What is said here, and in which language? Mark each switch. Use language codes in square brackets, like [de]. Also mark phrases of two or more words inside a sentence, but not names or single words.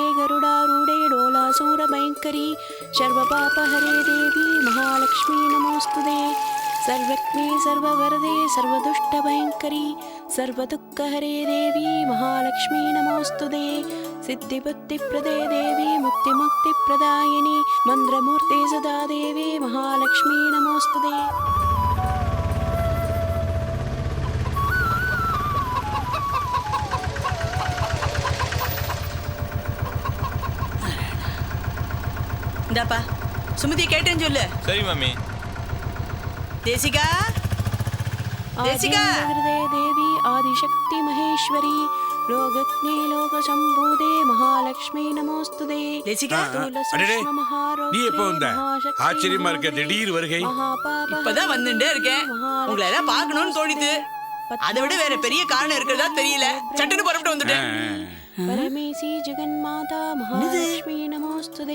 [sa] गरुडारूढे डोलासूरभयङ्करी सर्वपापहरे देवी महालक्ष्मी नमोऽस्तुते सर्वज्ञे सर्ववरदे सर्वदुष्टभयङ्करी सर्वदुःखहरे देवी महालक्ष्मी नमोऽस्तुते सिद्धिबुद्धिप्रदे देवी मुक्तिमुक्तिप्रदायिनी मन्त्रमूर्ते सदा देवी महालक्ष्मी नमोऽस्तुते. [ta] இந்தாப்பா, சுமதி கேட்டேன்னு சொல்லு. சரி மாமி. தேசிகா, தேசிகா. [sa] देवी आदिशक्ति महेश्वरी लोकज्ञे लोकशम्भूदे महालक्ष्मी नमोस्तुते. [ta] தேசிகா, நீ எப்போ வந்த? ஆச்சரியமா இருக்க, திடீர் வருகை. இப்பதான் வந்துட்டே இருக்கேன். உங்களை எல்லாம் பார்க்கணும்னு தோணிது. அதை விட வேற பெரிய காரணம் இருக்கிறதா தெரியல. சட்டுன்னு புறப்பட்டு வந்துட்டேன். [sa] परमेशि जगन्माता महालक्ष्मी नमोऽस्तुते.